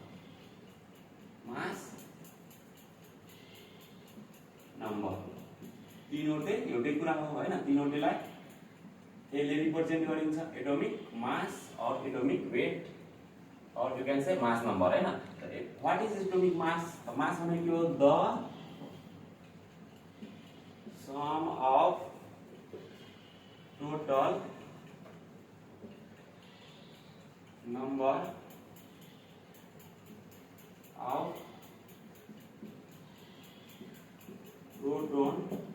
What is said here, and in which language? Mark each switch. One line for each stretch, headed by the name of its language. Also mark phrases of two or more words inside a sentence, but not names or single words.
Nepali: तीनवटै एउटै कुरा हो हैन तीनवटैलाई यसले रिप्रेजेन्ट गरिन्छ
English: atomic mass
Nepali: और
English: atomic weight
Nepali: और
English: you can say mass number
Nepali: हैन
English: what is atomic mass mass
Nepali: भनेको द
English: sum of total number of proton